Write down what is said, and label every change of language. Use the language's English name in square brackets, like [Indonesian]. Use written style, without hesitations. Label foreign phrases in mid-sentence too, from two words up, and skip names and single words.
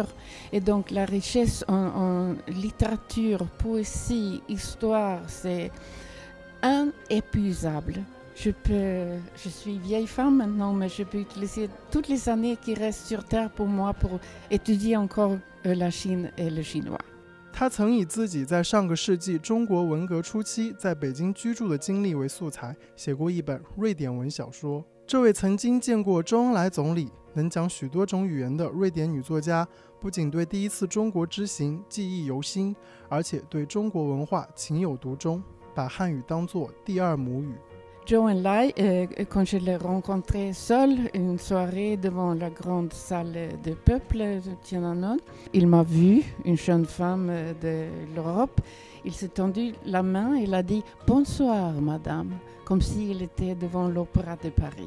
[French] Et donc la richesse en littérature, poésie, histoire, c'est inépuisable. Je suis vieille femme maintenant, mais je peux utiliser toutes les années qui restent sur Terre pour moi pour étudier encore la Chine et le chinois. [Chinese] 他曾以自己在上个世纪中国文革初期在北京居住的经历为素材，写过一本瑞典文小说。这位曾经见过周恩来总理、能讲许多种语言的瑞典女作家，不仅对第一次中国之行记忆犹新，而且对中国文化情有独钟，把汉语当作第二母语。 [French] Zhou Enlai, quand je l'ai rencontré seul une soirée devant la grande salle de peuple de Tiananmen, il m'a vu, une jeune femme de l'Europe. Il s'est tendu la main et il a dit « Bonsoir, madame », comme s'il était devant l'Opéra de Paris.